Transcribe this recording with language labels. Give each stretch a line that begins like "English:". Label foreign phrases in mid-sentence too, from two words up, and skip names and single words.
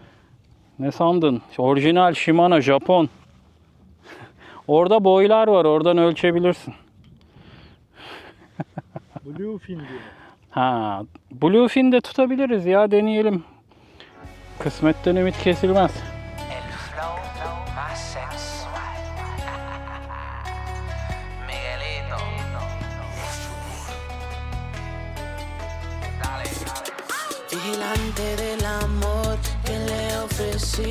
Turkish: Ne sandın? Orijinal Shimano, Japon. Orada boylar var. Oradan ölçebilirsin. Bluefin diyor. Ha, Bluefin de tutabiliriz ya, deneyelim. Kısmetten ümit kesilmez.
Spanish: El flow más sensual. Miguelito. Dale. Vigilante del amor que le ofrecí.